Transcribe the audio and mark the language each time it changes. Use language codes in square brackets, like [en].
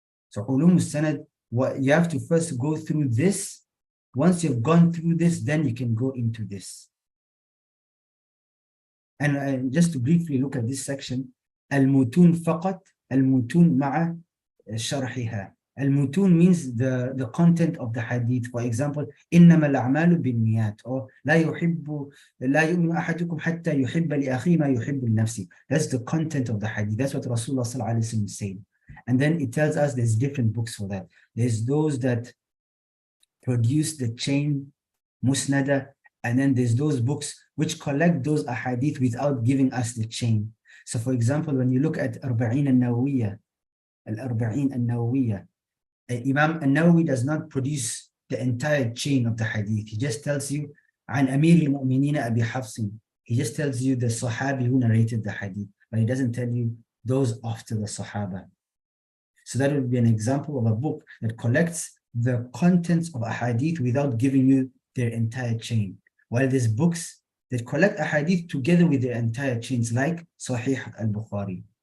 [en] So ulum sanad, what you have to first go through this. Once you've gone through this, then you can go into this. And just to briefly look at this section, al-mutun faqat, al-mutun ma'a sharhiha. Al-mutun means the content of the hadith. For example, [ar] إنما الأعمال بالنيات, or لا يؤمن أحدكم حتى يحب لأخيه ما يحب لنفسه. [en] That's the content of the hadith. That's what Rasulullah sallallahu alaihi wasallam said. And then it tells us there's different books for that. There's those that produce the chain, musnada, and then there's those books which collect those ahadith without giving us the chain. So for example, when you look at Arba'in al-Nawawiyya, Al-Arba'in al-Nawawiyya, Imam al-Nawawi does not produce the entire chain of the hadith. He just tells you, [ar] عن أمير المؤمنين أبي حفص. [en] He just tells you the Sahabi who narrated the hadith, but he doesn't tell you those after the Sahaba. So that would be an example of a book that collects the contents of a hadith without giving you their entire chain. While there's books that collect a hadith together with their entire chains, like Sahih al-Bukhari.